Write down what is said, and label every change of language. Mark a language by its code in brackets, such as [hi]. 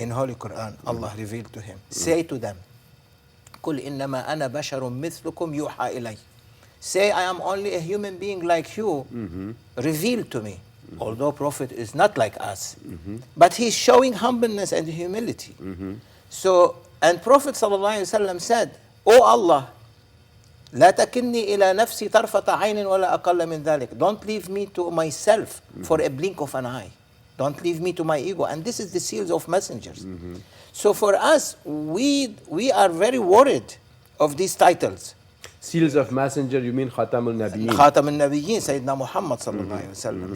[en] in Holy Quran, Allah revealed to him, say to them, [ar] قُلْ إِنَّمَا أَنَا بَشَرٌ مِثْلُكُمْ يُوحَى إِلَيَّ. [en] Say, I am only a human being like you, revealed to me. Although Prophet is not like us, but he's showing humbleness and humility. So, and Prophet ﷺ said, O Allah, [ar] لا تكلني إلى نفسي طرفة عين ولا أقل من ذلك. [en] Don't leave me to myself for a blink of an eye. Don't leave me to my ego. And this is the seals of messengers. So for us, we are very worried of these titles. Seals of messenger, you mean Khatam al-Nabiyyin? Khatam al-Nabiyyin, Sayyidina Muhammad sallallahu alayhi wa sallam.